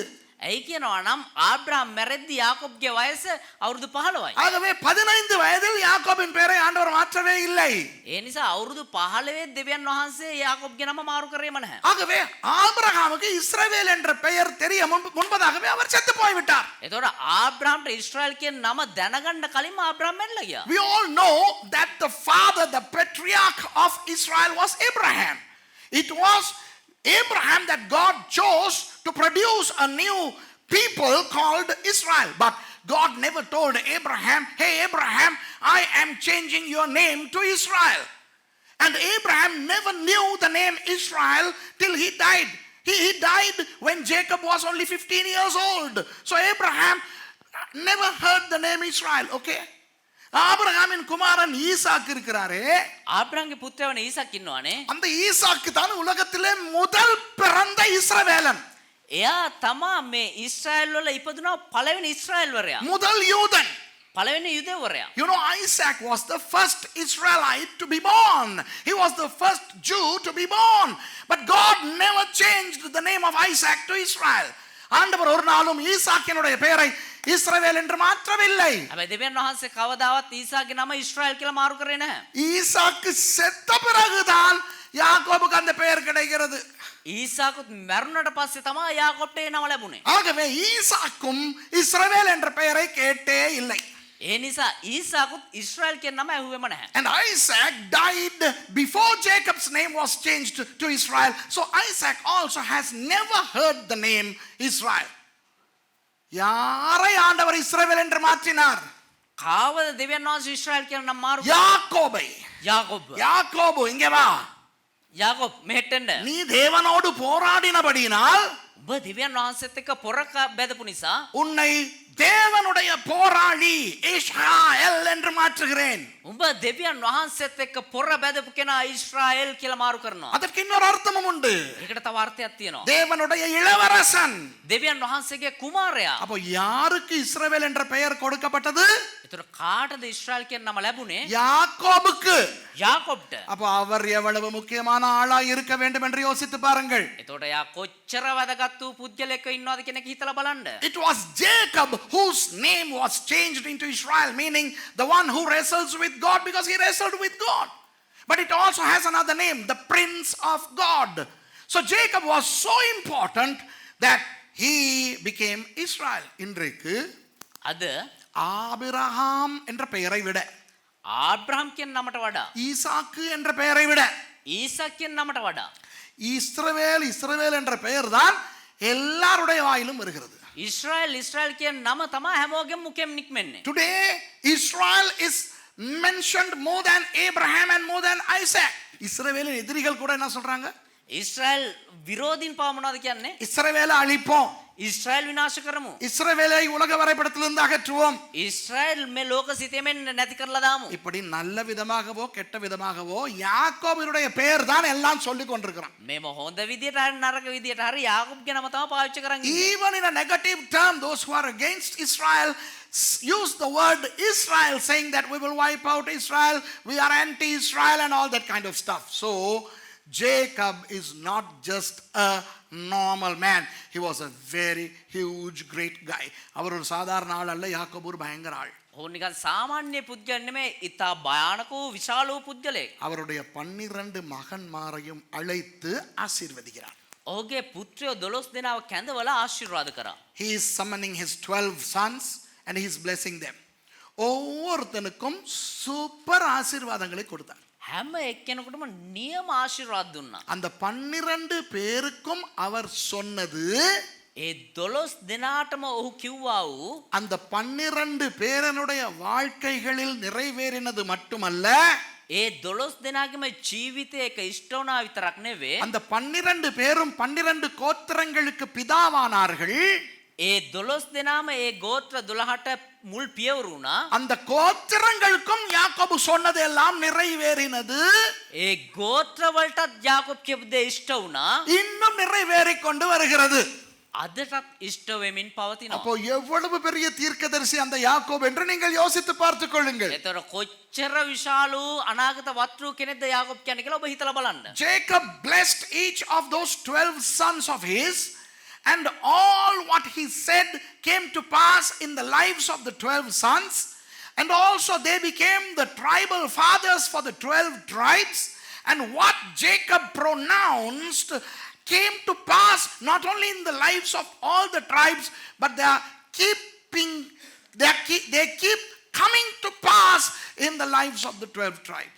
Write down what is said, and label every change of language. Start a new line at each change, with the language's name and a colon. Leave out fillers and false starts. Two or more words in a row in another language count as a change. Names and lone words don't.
Sinhala: ඇයි කියනවා නම් ආබ්‍රහම් මැරෙද්දී යාකොබ්ගේ වයස අවුරුදු 15යි.
Tamil: ஆகவே 15 வயதில் யாக்கோபின் பெயரை ஆண்டவர் மாற்றவே இல்லை.
Sinhala: ඒ නිසා අවුරුදු 15 දෙවියන් වහන්සේ යාකොබ්ගේ නම මාරු කරේම නැහැ.
Tamil: ஆகவே ஆபிரகாமுக்கு இஸ்ரவேல் என்ற பெயர் தெரிய முன்பதாகவே அவர் செத்து போய்விட்டார்.
Sinhala: එතකොට ආබ්‍රහම්ට ඊශ්‍රායල් කියන නම දැනගන්න කලින්ම ආබ්‍රහම් මැරිලා ගියා.
English: We all know that the father, the patriarch of Israel was Abraham. It was Abraham that God chose to produce a new people called Israel. But God never told Abraham, hey Abraham, I am changing your name to Israel. And Abraham never knew the name Israel till he died. He died when Jacob was only 15 years old. So Abraham never heard the name Israel, okay?
Tamil: ஆபிரகாமின் குமாரன் ஈசாக்கு இருக்கிறாரே,
Sinhala: ආබ්‍රහම්ගේ පුත්‍රයවන ඊසාක් ඉන්නවනේ.
Tamil: அந்த ஈசாக்கு தான் உலகத்திலே முதல் பிறந்த இஸ்ரவேலன்.
Sinhala: එයා තමා මේ ඊශ්‍රායල් වල ඉපදුනා පළවෙනි ඊශ්‍රායල් වරයා.
Tamil: முதல் யூதன்.
Sinhala: පළවෙනි යුදෙවරයා.
English: Isaac was the first Israelite to be born. He was the first Jew to be born. But God never changed the name of Isaac to Israel.
Tamil: ஆண்டவர் ஒரு நாளும் ஈசாக்கினுடைய பெயரை இஸ்ரவேல் என்று மாற்றவில்லை.
Sinhala: හැබැයි දෙවියන් වහන්සේ කවදාවත් ඊසාගේ නම ඊශ්‍රායල් කියලා මාරු කරේ නැහැ.
Tamil: ஈசாக்கு செத்த பிறகுதான் யாக்கோபுக்கு அந்த பெயர் கிடைக்கிறது.
Sinhala: ඊසාකුත් මැරුණට පස්සේ තමයි යාකොබ්ට ඒ නම ලැබුණේ.
Tamil: ஆகவே ஈசாக்கும் இஸ்ரவேல் என்ற பெயரை கேட்டே இல்லை.
Sinhala: ඒ නිසා ඊසාකුත් ඊශ්‍රායල් කියන නම ඇහුවෙම නැහැ.
English: And Isaac died before Jacob's name was changed to Israel. So Isaac also has never heard the name Israel.
Tamil: யாரை ஆண்டவர் இஸ்ரவேல் என்று மாற்றினார்?
Sinhala: කාවද දෙවියන් වහන්සේ ඊශ්‍රායල් කියන නම මාරු කළේ?
Tamil: யாக்கோபை. யாக்கோபு இங்கே வா.
Sinhala: යාකොබ් මෙහෙට එන්න.
Tamil: நீ தேவனோடு போராடினபடியினால்
Sinhala: ඔබ දෙවියන් වහන්සේත් එක්ක පොරක බැදපු නිසා
Tamil: உன்னை தேவனுடைய போராளி இஸ்ராயேல் என்று மாற்றுகிறேன்.
Sinhala: උඹ දෙවියන් වහන්සේත් එක්ක පොර බැදපු කෙනා ඊශ්‍රායෙල් කියලා මාරු කරනවා.
Tamil: அதற்கு இன்னொரு அர்த்தமும் உண்டு.
Sinhala: ඒකට තව අර්ථයක් තියෙනවා.
Tamil: தேவனுடைய இளவரசன்.
Sinhala: දෙවියන් වහන්සේගේ කුමාරයා.
Tamil: அப்போ யாருக்கு இஸ்ரவேல் என்ற பெயர் கொடுக்கப்பட்டது?
Sinhala: ඒතර කාටද ඊශ්‍රායෙල් කියන නම ලැබුණේ?
Tamil: யாக்கோபுக்கு.
Sinhala: යාකොබ්ට.
Tamil: அப்போ அவர் எவ்வளவு முக்கியமான ஆளா இருக்க வேண்டும் என்று யோசித்து பாருங்கள்.
Sinhala: එතකොට යා කොච්චර වැදගත් වූ පුද්ගලයෙක් ඉන්නවද කියන එක හිතලා බලන්න.
English: It was Jacob whose name was changed into Israel, meaning the one who wrestles with God, because he wrestled with God. But it also has another name, the Prince of God. So Jacob was so important that he became Israel.
Tamil: இன்றைக்கு
Sinhala: අද
Tamil: ஆபிரகாம் என்ற பெயரை விட,
Sinhala: ආබ්‍රහම් කියන නමට වඩා,
Tamil: ஈசாக்கு என்ற பெயரை விட,
Sinhala: ඊසක් කියන නමට වඩා
Tamil: இஸ்ரவேல் இஸ்ரவேல் என்ற பெயர் தான் எல்லாருடைய வாயிலும் வருகிறது.
Sinhala: ඉස්රායෙල් කියන නම තමයි හැමෝගෙම මුඛයෙන් නික්මෙන්නේ.
English: Today Israel is mentioned more than Abraham and more than Isaac.
Tamil: இஸ்ரவேலின் எதிரிகள் கூட என்ன சொல்றாங்க?
Sinhala: ඉස්රායෙල් විරෝධීන් පව මොනවද කියන්නේ?
Tamil: இஸ்ரவேலை அழிப்போம்,
Sinhala: ඉස්රායෙල් විනාශ කරමු.
Tamil: இஸ்ரவேலை உலக வரைபடத்திலிருந்து அகற்றுவோம்.
Sinhala: ඉස්රායෙල් මේ ලෝක සිතෙමෙන් නැති කරලා දාමු.
Tamil: இப்படி நல்ல விதமாகவோ கெட்ட விதமாகவோ யாக்கோபினுடைய பெயர் தான் எல்லாம் சொல்லிக் கொண்டிருக்கிறான்.
Sinhala: මේම හොඳ විදියට හරි නරක විදියට හරි යාකෝබ්ගේ නම තමයි පාවිච්චි කරන් ඉන්නේ.
English: Even in a negative term, those who are against Israel use the word Israel, saying that we will wipe out Israel, we are anti-Israel and all that kind of stuff. So Jacob is not just a normal man. He was a very huge great guy.
Tamil: அவர் ஒரு சாதாரண ஆள் அல்ல, யாக்கோபு ஒரு பயங்கர ஆள்.
Sinhala: ඕන නිකන් සාමාන්‍ය පුද්ගලෙක් නෙමෙයි, ඉතා භයානක වූ විශාල වූ පුද්ගලෙක්.
Tamil: அவருடைய 12 மகன்மாரையும் அழைத்து ஆசீர்வதிக்கிறார்.
Sinhala: ඔහුගේ පුත්‍රයෝ 12 දෙනාව කැඳවලා ආශිර්වාද කරා.
English: He is summoning his 12 sons and he is blessing them.
Tamil: ஒவ்வொருத்தனுக்கும் சூப்பர் ஆசீர்வாதங்களை கொடுத்தார்.
Sinhala: හැම එක්කෙනෙකුටම නියම ආශිර්වාද දුන්නා.
Tamil: அந்த 12 பேருக்கும் அவர் சொன்னது,
Sinhala: ඒ 12 දෙනාටම ඔහු කිව්වා වූ
Tamil: அந்த 12 பேரனுடைய வாழ்க்கைகளில் நிறைவேறினது மட்டுமல்ல,
Sinhala: ඒ 12 දෙනාගේම ජීවිතේ එක ඉෂ්ට වුණා විතරක් නෙවෙයි,
Tamil: அந்த 12 பேரும் 12 கோத்திரங்களுக்கு பிதாவானார்கள்.
Sinhala: ඒ 12 දෙනාම ඒ ගෝත්‍ර 12ට මුල් පියවරු වුණා.
Tamil: அந்த கோத்திரங்களுக்கும் யாக்கோபு சொன்னது எல்லாம் நிறைவேறினது.
Sinhala: ඒ ගෝත්‍ර වලටත් යාකොබ් කියපු දේ ඉෂ්ට වුණා.
Tamil: இன்னும் நிறைவேறிக் கொண்டு வருகிறது.
Sinhala: අදටත් ඉෂ්ට වෙමින් පවතිනවා.
Tamil: அப்போ எவ்வளவு பெரிய தீர்க்கதரிசி அந்த யாக்கோபு என்று நீங்கள் யோசித்து பார்த்துக் கொள்ளுங்கள்.
Sinhala: ඒතර කොච්චර විශාල වූ අනාගත වත්රු කෙනෙක්ද යාකොබ් කියන්නේ කියලා ඔබ හිතලා බලන්න.
English: Jacob blessed each of those 12 sons of his, and all what he said came to pass in the lives of the 12 sons, and also they became the tribal fathers for the 12 tribes, and what Jacob pronounced came to pass not only in the lives of all the tribes, but they keep coming to pass in the lives of the 12 tribes.